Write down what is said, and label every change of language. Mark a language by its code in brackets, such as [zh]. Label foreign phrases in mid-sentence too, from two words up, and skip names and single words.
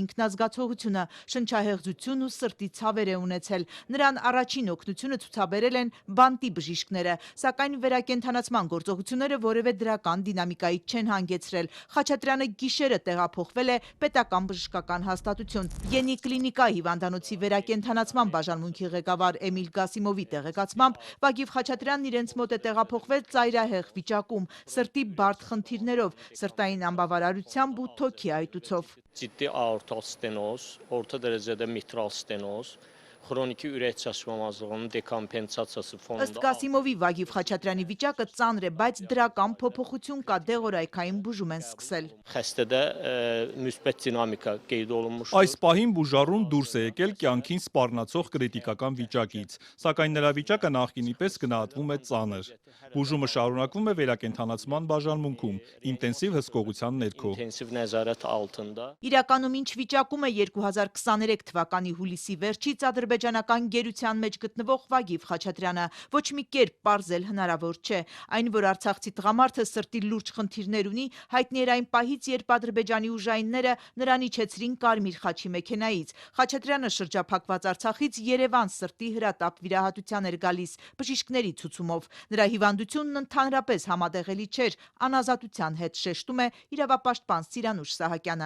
[hy] ինքնազգացողությունը, շնչահեղձություն ու սրտի ցավեր է ունեցել։ Նրան առաջին օգնությունը ցուցաբերել են բանտի բժիշկները, սակայն վերակենդանացման գործողությունները որևէ դրական դինամիկայի չեն հանգեցրել։ Խաչատրյանը գիշերը տեղափոխվել է պետական բժշկական հաստատություն։ Յենի կլինիկա հիվանդանոցի վերակենդանացման բաժանմունքի ղեկավար Էմիլ Գասիմովի տեղեկացմամբ Վագիվ Խաչատրյանն իրենց մոտ է տեղափոխվել ծայրահեղ վիճակում, սրտի բարդ խնդիրներով, սրտային անբավարարությամբ ու թոքի այտուցով։ [az] Ciddi aortal stenoz, orta derecede mitral stenoz, xroniki ürək çatışmamazlığının dekompensasiyası fonunda. [hy] Ըստ Գասիմովի Վագիվ Խաչատրյանի վիճակը ծանր է, բայց դրական փոփոխություն կա, դեղորայքային բուժում են սկսել։ [az] Xəstədə müsbət dinamika qeyd olunmuşdur. [hy] Այս պահին բուժառուն դուրս է եկել կյանքին սպառնացող կրիտիկական վիճակից, սակայն նրա վիճակը նախկինի պես գնահատվում է ծանր։ Բուժումը շարունակվում է վերակենդանացման բաժանմունքում, ինտենսիվ հսկողության ներքո։ [az] İntensiv nəzarət altında. [hy] Իրականում ինչ վիճակում է 2023 թվականի հուլիսի վերջից ադրբեջանական գերության մեջ գտնվող Վագիվ Խաչատրյանը, ոչ մի կերպ պարզել հնարավոր չէ։ Այն, որ արցախցի տղամարդը սրտի լուրջ խնդիրներ ունի, հայտնի էր այն պահից, երբ ադրբեջանի ուժայինները նրան իջեցրին Կարմիր խաչի մեքենայից։ Խաչատրյանը շրջափակված Արցախից Երևան սրտի հրատապ վիրահատության էր գալիս բժիշկների ցուցումով։ Նրա հիվանդությունն ընդհանրապես համատեղելի չէր անազատության հետ, շեշտում է իրավապաշտպան Սիրանուշ Սահակյանը։